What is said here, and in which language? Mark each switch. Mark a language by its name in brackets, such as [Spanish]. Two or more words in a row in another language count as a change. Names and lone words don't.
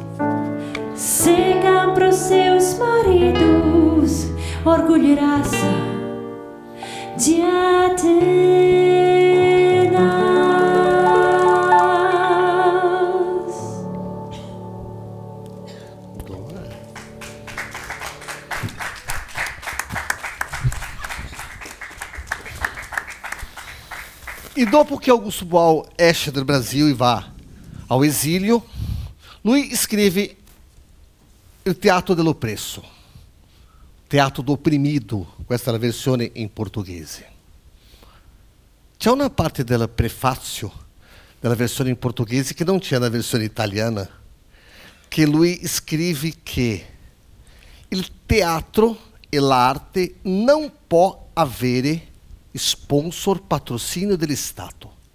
[Portuguese] Secam para os seus maridos orgulho e raça de Atenas. [Italian] E dopo que Augusto Boal esce del Brasil e va [Portuguese] ao exílio, [Italian] lui scrive il teatro dell'oppresso, [Portuguese] teatro do oprimido, [Italian] questa è la versione in portoghese. C'è una parte del prefazio della versione in portoghese che non c'è na versione italiana, che lui scrive che il teatro e l'arte non può avere sponsor, patrocínio dello Stato.